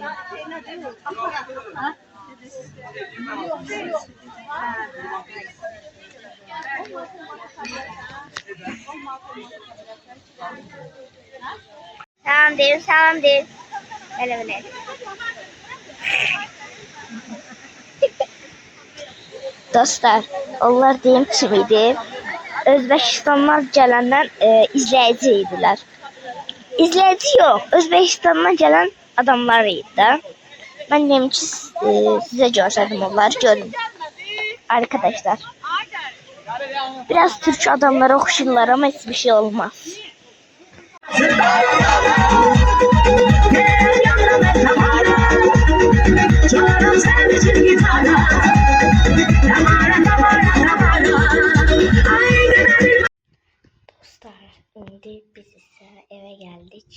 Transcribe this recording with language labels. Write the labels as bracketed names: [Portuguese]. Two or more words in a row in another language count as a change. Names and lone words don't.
[Azerbaijani] Salam deyin, salam deyin. [Turkish] Böyle böyle. [Azerbaijani] Dostlar, onlar deyim kimiydi? Özbekistandan gələndən izləyici idilər. İzləyici yox, Özbekistandan gələn adamlar idi də. Mən deyim ki, sizə göstərdim onları, görün. [Turkish] Arkadaşlar, biraz Türk adamlara oxşurlar ama hiçbir şey olmaz. [Azerbaijani] Dostlar, indi biz isə evə gəldik.